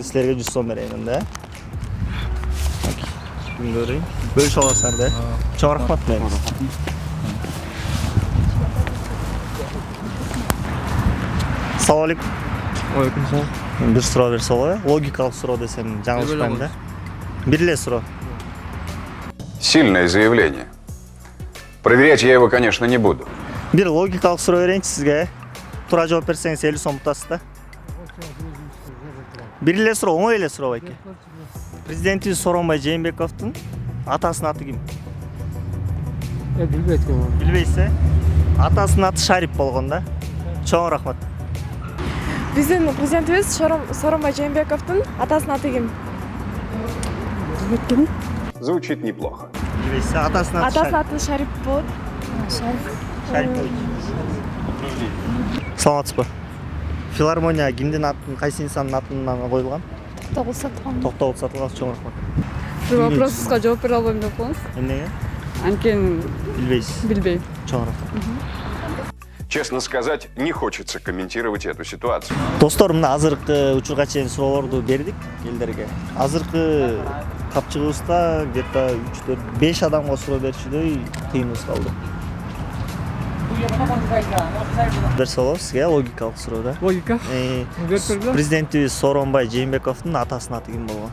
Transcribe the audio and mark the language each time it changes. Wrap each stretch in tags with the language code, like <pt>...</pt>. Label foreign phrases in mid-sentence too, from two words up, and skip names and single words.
<ky>Силерге 100 сом берейин да. Көрейин. Бөлүшүп аласыздар да. Чоң рахмат.</ky> <uz>Assalomu alaykum.</uz> <ky>Алейкум салам. Бир суроо берсе болобу? Логикалык суроо десем жаңылышпайм да. Бир эле суроо.</ky> <ru>Сильное заявление. Проверять я его, конечно, не буду.</ru> <ky>Бир логикалык суроо берейинчи сизге. Туура жооп берсеңиз 50 сом утасыз да. Бир эле суроо, оңой эле суроо байке. Президентибиз Сооронбай Жээнбековдун атасынын аты ким? Билбейт экен. Билбейсиз? Атасынын аты Шарип болгон да. Чоң рахмат. Биздин президентибиз Сооронбай Жээнбековдун атасынын аты ким?</ky> <ru>Звучит неплохо.</ru> <ky>Билбейсиз? Атасынын аты Атасынын аты Шарип болот. Шарипович. Саламатсызбы? Филармония кимдин атын, кайсы инсандын атынан коюлган? Токтогул сатылган. Чоң рахмат. Бир вопросуңузга жооп бере албайм деп коюңуз. Эмнеге? Анткени Билбейсиз. билбейм. Чоң рахмат.</ky> <ru>Честно сказать, не хочется комментировать эту ситуацию.</ru> <ky>Достор, мына азыркы учурга чейин суроолорду бердик элдерге. Азыркы капчыгыбызда где-то 3-4-5 адамга суроо берчүдөй кыйыныбыз калды. Берсе болобу сизге логикалык суроо да. Логика. Президентибиз Сооронбай Жээнбековдун атасынын аты ким болгон?</ky>